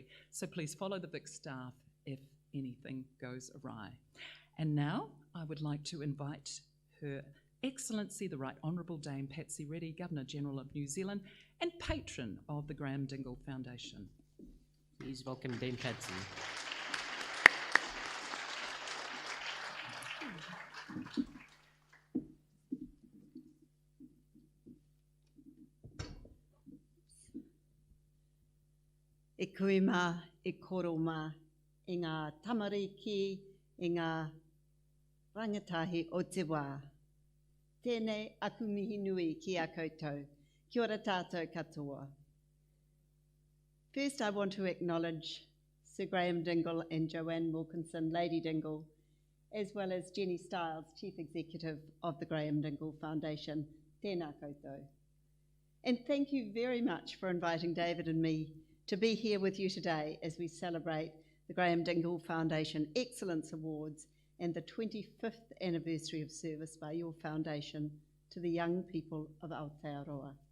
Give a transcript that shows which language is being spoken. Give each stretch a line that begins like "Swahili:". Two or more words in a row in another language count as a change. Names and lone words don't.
English: So please follow the Vic staff if anything goes awry. And now I would like to invite Her Excellency the Right Honourable Dame Patsy Reddy, Governor-General of New Zealand and patron of the Graham Dingle Foundation. Please welcome Dame Patsy.
Māori: E kui mā, e koro mā, e ngā tamariki, e ngā rangatahi o te wā. Tēnei aku mihi nui ki a koutou. Kia ora tātou katoa.
English: First, I want to acknowledge Sir Graham Dingle and Joanne Wilkinson, Lady Dingle, as well as Jenny Stiles, Chief Executive of the Graham Dingle Foundation.
Māori: Tēnā koutou.
English: And thank you very much for inviting David and me to be here with you today as we celebrate the Graham Dingle Foundation Excellence Awards and the 25th anniversary of service by your foundation to the young people of Aotearoa.